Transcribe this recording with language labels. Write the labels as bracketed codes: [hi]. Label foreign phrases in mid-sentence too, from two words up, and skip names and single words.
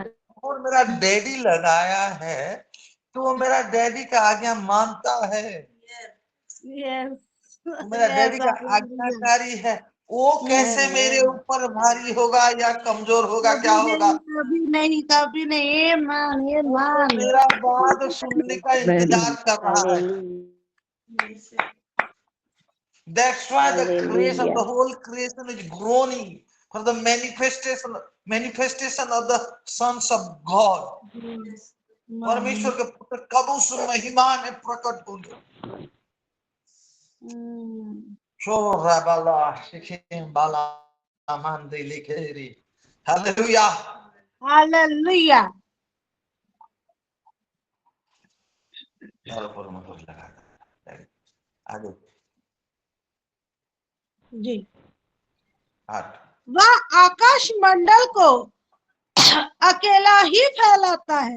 [hi] मोहर मेरा डैडी लगाया है तो वो मेरा डैडी का आज्ञा मानता है, [en] Yes. [hi] वो मेरा [en] Yes, [hi] डैडी का [en] hallelujah. [hi] आज्ञाकारी है। वो कैसे मेरे [en] Amen. [hi] ऊपर भारी होगा या कमजोर होगा, क्या कभी होगा? नहीं, कभी नहीं, कभी नहीं। Amen, वो तो [en] amen. [hi] मेरा बात सुनने का इंतजार कर रहा है। [en] Hallelujah. That's why the creation, the Hallelujah. whole creation is groaning for the manifestation of the sons of God. [hi] परमेश्वर के पुत्र कब उस महिमा में प्रकट होंगे? शोराबाला शिखिम्बाला आमंदी लिखेरी। हालेलुया। [en] Hallelujah. [hi] और पर मोहर लगा। आगे जी। 8 वह आकाश मंडल को अकेला ही फैलाता है,